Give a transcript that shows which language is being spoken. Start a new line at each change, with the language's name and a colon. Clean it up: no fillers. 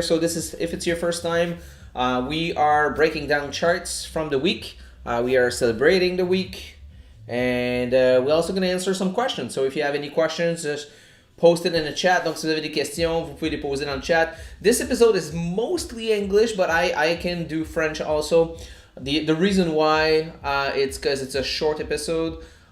English: So this is, if it's your first time, we are breaking down charts from the week. We are celebrating the week, and we're also going to answer some questions. So if you have any questions, just post it in the chat.
French: Donc si vous avez des questions, vous pouvez les poser dans le chat.
English: This episode is mostly English, but I can do French also. The reason why it's because it's a short episode.